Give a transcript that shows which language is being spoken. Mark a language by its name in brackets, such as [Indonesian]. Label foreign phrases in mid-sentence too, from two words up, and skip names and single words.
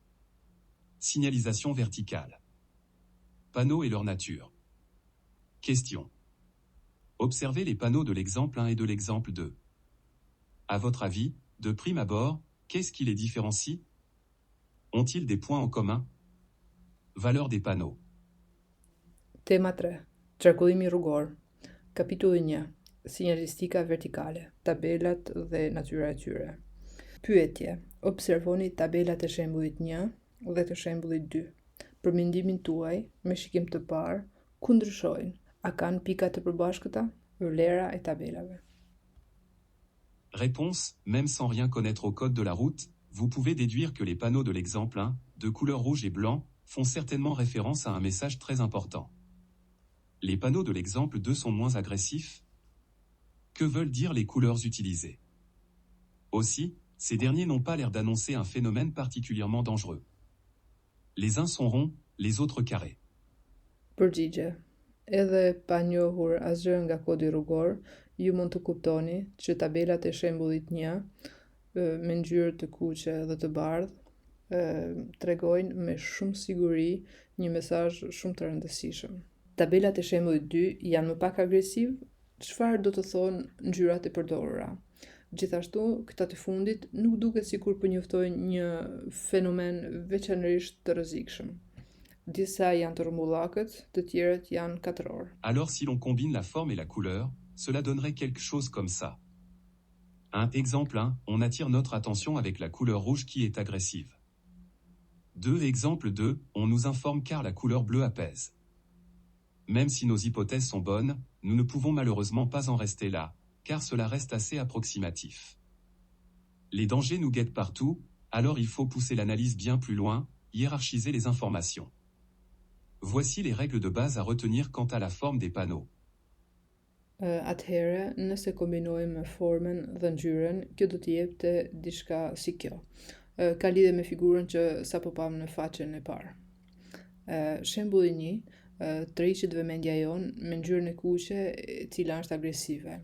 [French] Signalisation verticale. Panneaux et leur nature. Question. Observez les panneaux de l'exemple 1 et de l'exemple 2. À votre avis, de prime abord, qu'est-ce qui les différencie? Ont-ils des points en commun? Valeur des panneaux. [Albanian] Tema 3. Qarkullimi rrugor. Kapitulli 1. Sinjalistika vertikale, tabelat dhe natyra e tyre. Pyetje. Observoni tabelat e shembullit 1 dhe të shembullit 2. Për mendimin tuaj, me shikim të parë, ku ndryshojnë? A kanë pika të përbashkëta? Vlera e tabelave. [French] Réponse, même sans rien connaître au code de la route, vous pouvez déduire que les panneaux de l'exemple 1, de couleur rouge et blanc, font certainement référence à un message très important. Les panneaux de l'exemple 2 sont moins agressifs. Que veulent dire les couleurs utilisées? Aussi, ces derniers n'ont pas l'air d'annoncer un phénomène particulièrement dangereux. Les uns sont ronds, les autres carrés. [Albanian] Përgjigje. Edhe pa njohur asgjë nga kodi rrugor, ju mund të kuptoni që tabelat e shembullit 1 me ngjyrë të kuqe dhe të bardhë tregojnë me shumë siguri një mesazh shumë të rëndësishëm. Tabelat e shembullit 2 janë më pak agresiv, çfarë do të thonë ngjyrat e përdorura? Gjithashtu, këta të fundit nuk duket sikur përnjoftojnë një fenomen veçanërisht të rrezikshëm. Disa janë të rrumbullakët, të tjerët janë katror. [French] Alors si l'on combine la forme et la couleur, cela donnerait quelque chose comme ça. Exemple 1, on attire notre attention avec la couleur rouge qui est agressive. Exemple 2, on nous informe car la couleur bleue apaise. Même si nos hypothèses sont bonnes, nous ne pouvons malheureusement pas en rester là, car cela reste assez approximatif. Les dangers nous guettent partout, alors il faut pousser l'analyse bien plus loin, hiérarchiser les informations. Voici les règles de base à retenir quant à la forme des panneaux. [Albanian] Atëherë, nëse kombinojmë formen dhe ngjyrën, kjo do të jepte diçka si kjo. Ka lidhje me figurën që sapo pam në faqen e parë. Shembulli 1 tërhiqet vëmendja jonë me ngjyrën e kuqe, e cila është agresive.